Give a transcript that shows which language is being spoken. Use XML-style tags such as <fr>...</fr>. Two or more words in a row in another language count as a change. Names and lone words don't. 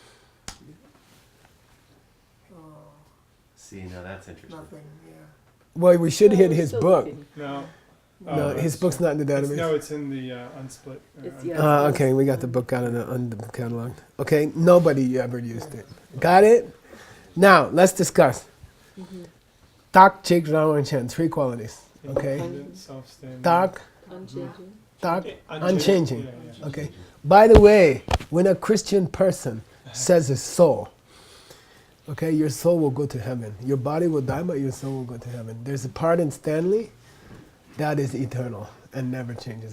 <en>See, now that's interesting. Nothing, yeah. Well, we should hit We're his still book. looking. No. No, Oh, his book's not in the it's, database. no, it's in the unsplit. It's- yeah. Okay, we got the book out of the catalog. Okay, nobody ever used it. Got it? Now, let's discuss.</en> <bo>Tak, chik, rang,</bo> <en>and chen, 3 qualities. Okay? Independent, self-standing.</en> <bo>Tak,</bo> <en>Unchanging.</en> <bo>tak,</bo> <en>Unchanging. unchanging. Yeah, yeah. Okay. By the way, when a Christian person says his soul, okay, your soul will go to heaven. Your body will die, but your soul will go to heaven. There's a part in Stanley that is eternal and never changes.</en>